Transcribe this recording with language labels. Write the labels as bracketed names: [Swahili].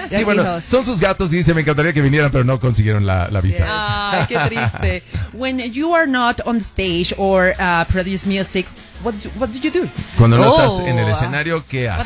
[Spanish] Sí, bueno, son sus gatos y dice, me encantaría que vinieran, pero no consiguieron la visa. Ay, qué triste. [English] When you are not on stage or produce music, what do you do? [Spanish] Cuando no estás en el escenario, ¿qué haces?